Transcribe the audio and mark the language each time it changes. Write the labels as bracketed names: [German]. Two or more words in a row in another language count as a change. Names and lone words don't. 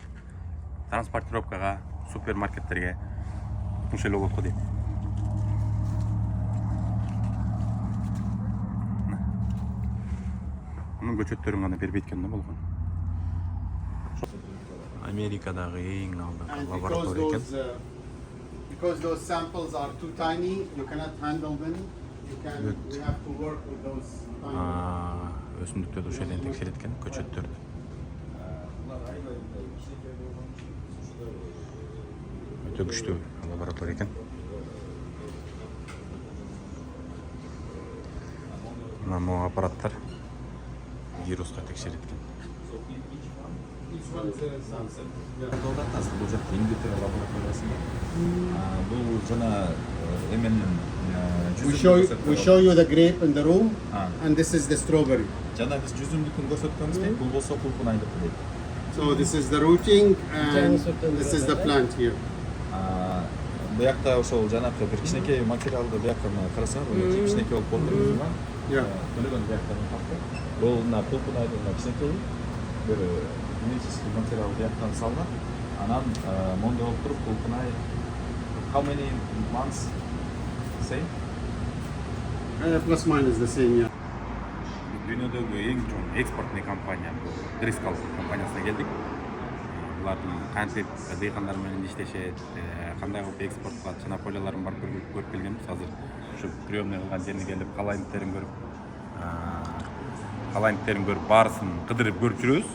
[Kyrgyz] Транспортировкага, супермаркеттерге ушул эле болот го дейм. Мунун көчөттөрүн гана бербейт экен да болгон. Америкадагы эң алдыңкы лаборатория экен. [English] Because those samples are too tiny, you cannot handle them. We have to work with those tiny. [Kyrgyz] Өсүмдүктөрдү ошол эле текшерет экен, көчөттөрдү. Өтө күчтүү лаборатория экен. Мына могу аппараттар вируска текшерет экен. Бул жакта Инглтера лабораториясында. Бул жана эменин [English] We show you the grape in the room, and this is the strawberry. [Kyrgyz] жана биз жүзүмдүкүн көрсөткөнбүз, бул болсо кулпунайдыкы дейт. [English] So this is the rooting, and this is the plant here. [Kyrgyz] Буякта ошол жанакы бир кичинекей материалды буякка карасаңар, кичинекей болуп болду. Төлөгөн буяктан тапты. Бул мына кулпунайдын кичинекей бир генетический материал буяктан салган. Анан мондой болуп туруп кулпунай [English] how many months same? Plus minus the same, yeah. [Kyrgyz] Дүйнөдөгү эң чоң экспортный компания Driscoll компаниясына келдик. Булардын кантип дыйкандар менен иштешет, кандай кылып экспорт кылат, жана поляларын барып көрүп келгенбиз. Азыр ушу приемный кылган жерине келип, калайнттерин көрүп, баарысын кыдырып көрүп жүрөбүз.